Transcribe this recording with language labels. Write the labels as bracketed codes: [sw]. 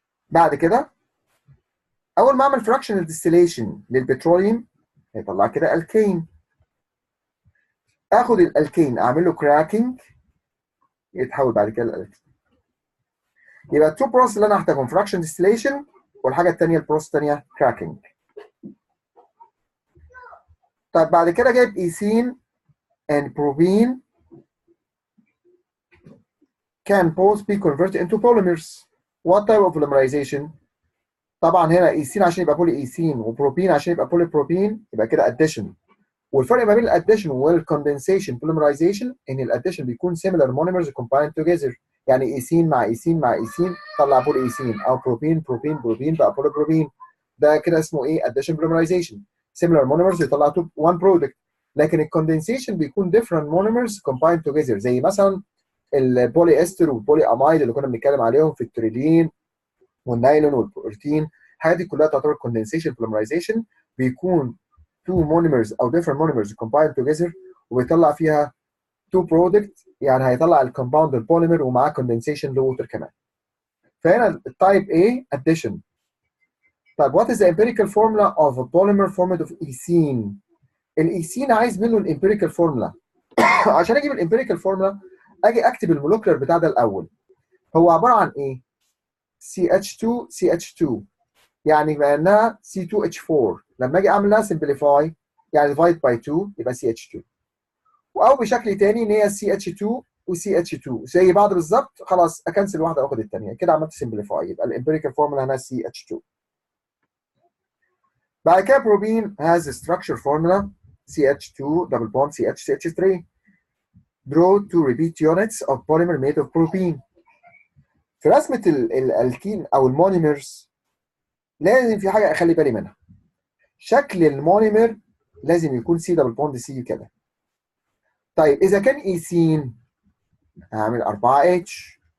[ar] بعد كده اول ما اعمل فراكشنال ديستيليشن للبتروليوم هيطلع كده الكين. اخد الالكين اعمل له كراكنج يتحول بعد كده للالكين. يبقى التو بروسس اللي انا هحتاجهم فراكشن ديستيليشن، والحاجه الثانيه البروسس الثانيه كراكنج. طيب بعد كده جايب ايثين [en] and propene can both be converted into polymers. What type of polymerization؟ [ar] طبعا هنا ايثين عشان يبقى بولي ايثين وبروبين عشان يبقى بولي بروبين يبقى كده اديشن. والفرق ما بين الاديشن والكوندنسيشن بوليمرايزيشن ان الاديشن بيكون [en] similar monomers combined together. [ar] يعني ايثين مع ايثين مع ايثين طلع بولي ايثين، او بروبين بروبين بروبين بقى بولي بروبين. ده كده اسمه ايه؟ اديشن بوليمرايزيشن. [en] similar monomers [ar] يطلع [en] one product. [ar] لكن الكوندنسيشن بيكون [en] different monomers combined together [ar] زي مثلا البولي استر والبولي امايد اللي كنا بنتكلم عليهم في التريلين والنايلون والبروتين. الحاجات دي كلها تعتبر كوندنسيشن بوليمرايزيشن. بيكون two monomers او [en] different monomers combined together [ar] وبيطلع فيها [en] two product، [ar] يعني هيطلع الكومباوند البوليمر ومعاه condensation لوتر كمان. فهنا التايب A addition. [en] طيب what is the empirical formula of a polymer formed of ethene؟ [ar] الايثين عايز منه الامبيريكال فورمولا. عشان اجيب الامبيريكال فورمولا اجي اكتب المولكيولر بتاع ده الاول. هو عباره عن ايه؟ CH2 يعني بما انها C2H4 لما اجي اعمل لها سمبليفاي يعني ديفايد باي 2 يبقى CH2، او بشكل تاني ان هي CH2 وCH2 زي بعض بالظبط، خلاص اكنسل واحده واخد الثانيه كده عملت سمبليفاي يبقى الامبيريكال فورمولا هنا CH2. بعد كده بروبين [en] has a structure formula CH2 double bond CH3. Draw two repeat units of polymer made of propene. [ar] في رسمة الالكين أو المونيمرز لازم في حاجة أخلي بالي منها. شكل المونيمر لازم يكون سي دبل بوند سي كده. طيب إذا كان إيثين هعمل 4H.